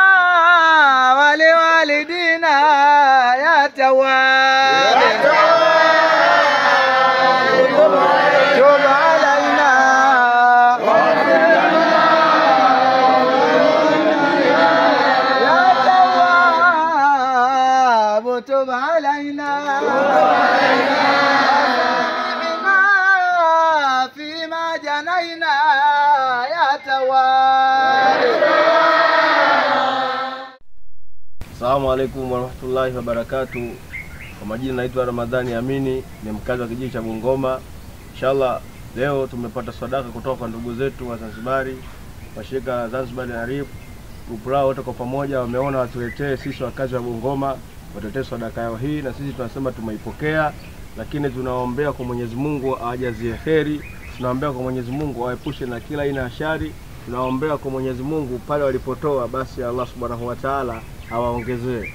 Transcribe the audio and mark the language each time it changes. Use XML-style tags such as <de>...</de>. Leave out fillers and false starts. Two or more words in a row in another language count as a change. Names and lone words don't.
<ar>ولوالدينا يا تواب تب علينا يا تواب تب علينا جنينا يا تواب السلام عليكم ورحمة الله وبركاته.</ar> <sw>Kwa majina naitwa Ramadhani Amini, ni mkazi wa kijiji cha Bungoma. Inshallah Leo tumepata sadaka kutoka kwa ndugu zetu wa Zanzibari washirika la Zanzibar na RIF grupu lao wote kwa pamoja wameona watuletee sisi wakazi wa Bungoma, watuletee sadaka yao hii, na sisi tunasema tumeipokea, lakini tunaombea kwa Mwenyezi Mungu awajazie kheri, tunaombea kwa Mwenyezi Mungu awaepushe na kila aina ya shari, tunaombea kwa Mwenyezi Mungu pale walipotoa basi</sw> <ar>الله سبحانه وتعالى</ar> <sw>awaongezee.</sw>